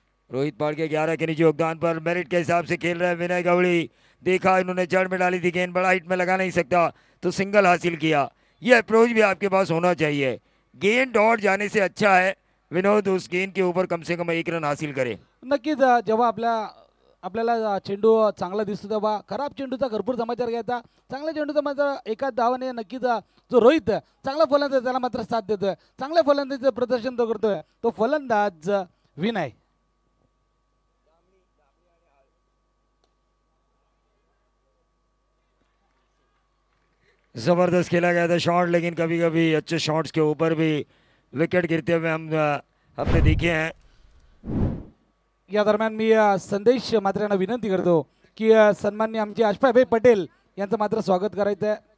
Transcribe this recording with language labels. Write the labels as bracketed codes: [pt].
[hi] रोहित पाड़के 11 के निजी योगदान पर मेरिट के हिसाब से खेल रहे हैं विनय गवड़ी. देखा इन्होंने जड़ में डाली थी गेंद, बड़ा हिट में लगा नहीं सकता तो सिंगल हासिल किया. यह अप्रोच भी आपके पास होना चाहिए. गेंद डॉट जाने से अच्छा है विनोद उस गेंद के ऊपर कम से कम 1 रन हासिल करे. [mr] नक्कीच जेव्हा आपल्याला चेंडू चांगला दिसतो तेव्हा खराब चेंडूचा भरपूर समाचार घ्यायचा. चांगल्या चेंडूचा मात्र एका धावाने नक्कीच जो रोहित चांगला फलंदाज त्याला मात्र साथ देतोय. चांगल्या फलंदाजीचं प्रदर्शन तो करतोय, तो फलंदाज विनय. [hi] जबरदस्त खेला गया था शॉट, लेकिन कभी कभी अच्छे शॉट्स के ऊपर भी विकेट गिरते हुए हमने देखे हैं. [mr] या दरम्यान मी संदेश मात्र यांना विनंती करतो की सन्माननीय आमचे अशफाक भाई पटेल यांचं मात्र स्वागत करायचं आहे.